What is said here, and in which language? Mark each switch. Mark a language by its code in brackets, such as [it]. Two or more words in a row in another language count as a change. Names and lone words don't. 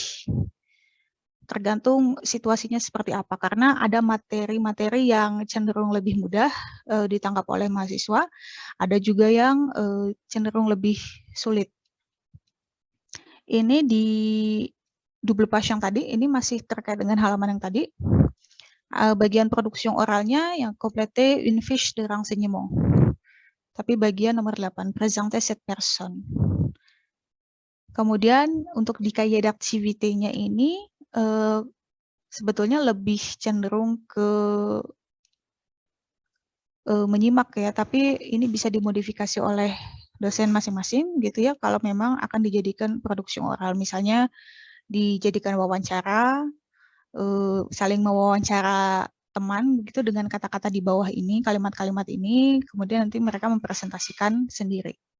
[id] Tergantung situasinya seperti apa, karena ada materi-materi yang cenderung lebih mudah ditangkap oleh mahasiswa, ada juga yang cenderung lebih sulit. Ini di double page yang tadi, ini masih terkait dengan halaman yang tadi. Bagian produksi oralnya yang [fr] complete une fiche de renseignement. [id] Tapi bagian nomor 8, [fr] présenter cette personne. [id] Kemudian untuk di [fr] cahier d'activité- [id] nya ini sebetulnya lebih cenderung ke menyimak ya, tapi ini bisa dimodifikasi oleh dosen masing-masing gitu ya, kalau memang akan dijadikan produksi oral. Misalnya dijadikan wawancara, saling mewawancara teman begitu dengan kata-kata di bawah ini, kalimat-kalimat ini, kemudian nanti mereka mempresentasikan sendiri.